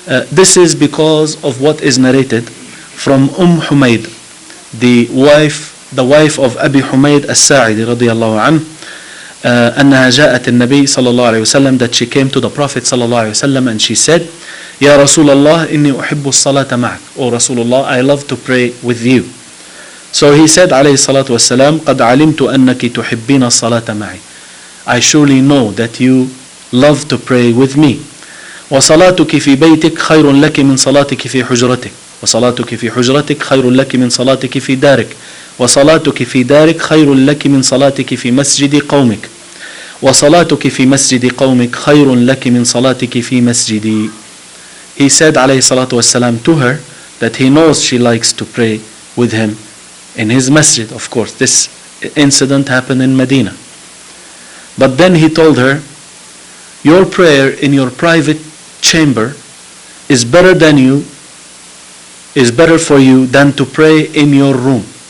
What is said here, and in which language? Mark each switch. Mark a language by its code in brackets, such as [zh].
[en] This is because of what is narrated from Humayd, the wife of Abi Humayd al-Sa'idi radiyallahu anhu, [ar] أنها جاءت النبي صلى الله عليه وسلم, [en] that she came to the Prophet [ar] صلى الله عليه وسلم [en] and she said, [ar] يا رسول الله إني أحب الصلاة معك. [en] O Rasulullah, I love to pray with you. So he said [ar] عليه الصلاة والسلام, قد علمت أنك تحبين الصلاة معي. [en] I surely know that you love to pray with me. [ar] وصلاتك في بيتك خير لك من صلاتك في حجرتك. وصلاتك في حجرتك خير لك من صلاتك في دارك. وصلاتك في دارك خير لك من صلاتك في مسجد قومك. وصلاتك في مسجد قومك خير لك من صلاتك في مسجدي. [en] He said [ar] عليه الصلاة والسلام [en] to her that he knows she likes to pray with him in his masjid. Of course, this incident happened in Medina. But then he told her, your prayer in your private chamber is better for you than to pray in your room.